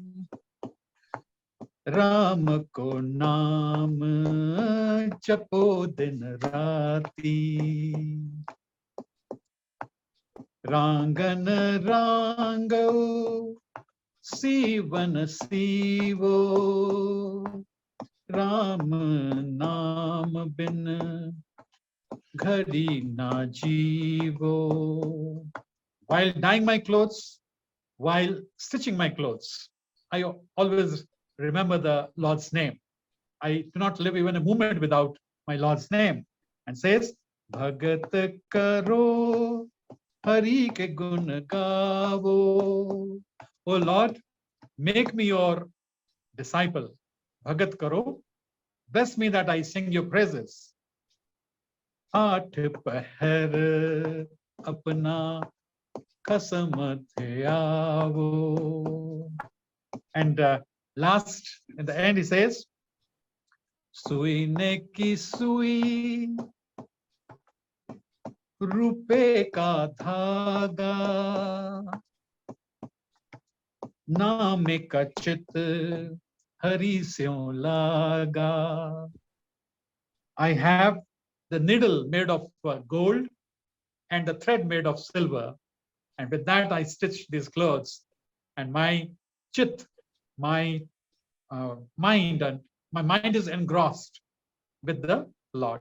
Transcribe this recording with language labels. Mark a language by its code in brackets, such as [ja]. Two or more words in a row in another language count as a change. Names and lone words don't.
[hi] राम को नाम जपो दिन राती रांगन रांगो सीवन सीवो राम नाम बिन घड़ी ना जीवो. [en] While dyeing my clothes, while stitching my clothes, I always remember the Lord's name. I do not live even a moment without my Lord's name. [hi] And says, भगत करो हरि के गुन गावो. [en] Oh Lord, make me your disciple. [hi] भगत करो, [en] bless me that I sing your praises. [hi] आठ पहर अपना कसम थिआवो. [en] And last, in the end, he says, [hi] सुई ने की सुई, रुपे का धागा, नामे का चित, हरि स्यों लगा. [en] I have the needle made of gold and the thread made of silver, and with that I stitch these clothes, and my chit, my mind, and my mind is engrossed with the Lord.